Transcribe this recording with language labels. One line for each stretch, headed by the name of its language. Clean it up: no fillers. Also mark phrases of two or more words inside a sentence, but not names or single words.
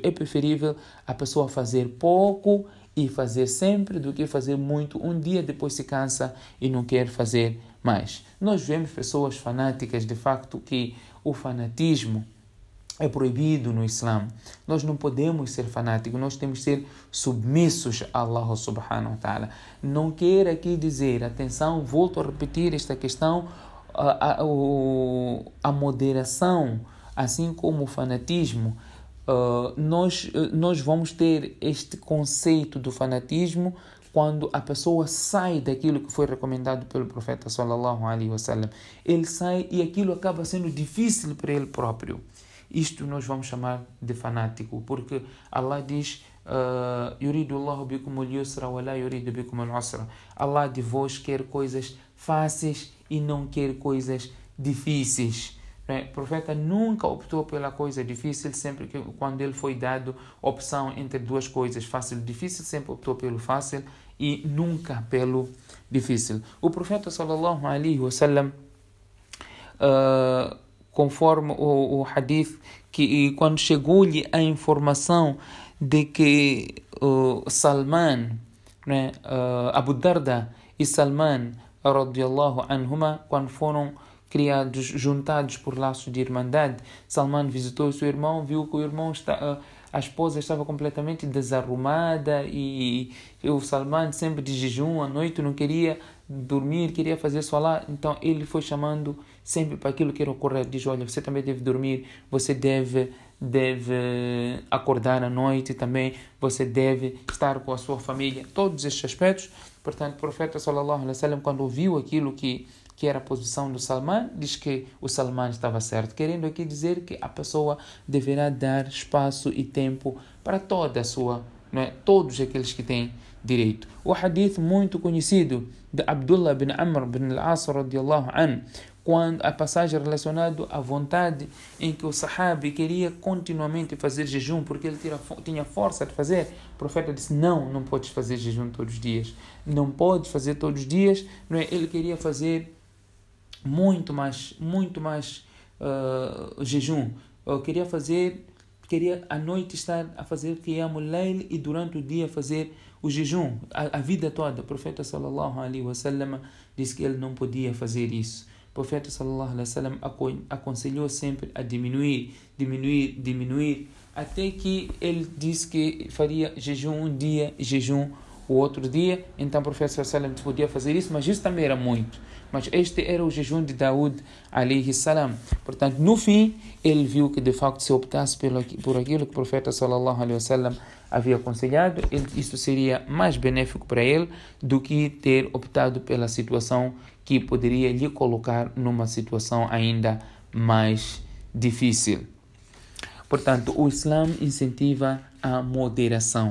Portuguese: É preferível a pessoa fazer pouco e fazer sempre do que fazer muito. Um dia depois se cansa e não quer fazer mais. Nós vemos pessoas fanáticas, de facto, que o fanatismo é proibido no Islã. Nós não podemos ser fanáticos, nós temos que ser submissos a
Arabic: الله سبحانه وتعالى.
Portuguese: Não quero aqui dizer, atenção, volto a repetir esta questão, a moderação, assim como o fanatismo, nós vamos ter este conceito do fanatismo quando a pessoa sai daquilo que foi recomendado pelo profeta
Arabic: صلى الله عليه وسلم.
Portuguese: Ele sai e aquilo acaba sendo difícil para ele próprio. Isto nós vamos chamar de fanático, porque Allah diz:
Arabic: يريد الله بكم اليسر ولا يريد بكم العسر.
Portuguese: Allah de vós quer coisas fáceis e não quer coisas difíceis. O profeta nunca optou pela coisa difícil, quando ele foi dado opção entre 2 coisas, fácil e difícil, sempre optou pelo fácil e nunca pelo difícil. O profeta
Arabic: صلى الله عليه وسلم
Portuguese: conforme o hadith, que quando chegou-lhe a informação de que Salman, né, Abu Darda e Salman,
Arabic: رضي الله عنهما,
Portuguese: quando foram criados, juntados por laços de irmandade, Salman visitou o seu irmão, viu que o irmão a esposa estava completamente desarrumada e o Salman sempre de jejum, à noite não queria dormir, queria fazer salat. Então ele foi chamando sempre para aquilo que era o correto. Diz: olha, você também deve dormir, você deve acordar à noite também, você deve estar com a sua família, todos estes aspectos. Portanto, o profeta
Arabic: صلى الله عليه وسلم,
Portuguese: quando ouviu aquilo que era a posição do Salman, diz que o Salman estava certo, querendo aqui dizer que a pessoa deverá dar espaço e tempo para toda a sua, todos aqueles que têm direito. O hadith muito conhecido de Abdullah bin Amr bin al-As
Arabic: رضي الله عنه,
Portuguese: quando a passagem relacionada à vontade em que o sahabi queria continuamente fazer jejum, porque ele tinha força de fazer, o profeta disse: não podes fazer jejum todos os dias, não podes fazer todos os dias, Ele queria fazer muito mais jejum. Eu queria à noite estar a fazer
Arabic: قيام الليل
Portuguese: e durante o dia fazer o jejum, a vida toda. O profeta
Arabic: صلى الله عليه وسلم
Portuguese: disse que ele não podia fazer isso. O profeta
Arabic: صلى الله عليه وسلم
Portuguese: aconselhou sempre a diminuir, até que ele disse que faria jejum um dia e jejum o outro dia. Então o profeta
Arabic: صلى الله عليه وسلم
Portuguese: podia fazer isso, mas isso também era muito. Mas este era o jejum de Daud
Arabic: عليه السلام.
Portuguese: Portanto, no fim, ele viu que de facto, se optasse por aquilo que o profeta
Arabic: صلى الله عليه وسلم
Portuguese: havia aconselhado, isso seria mais benéfico para ele do que ter optado pela situação que poderia lhe colocar numa situação ainda mais difícil. Portanto, o Islã incentiva a moderação.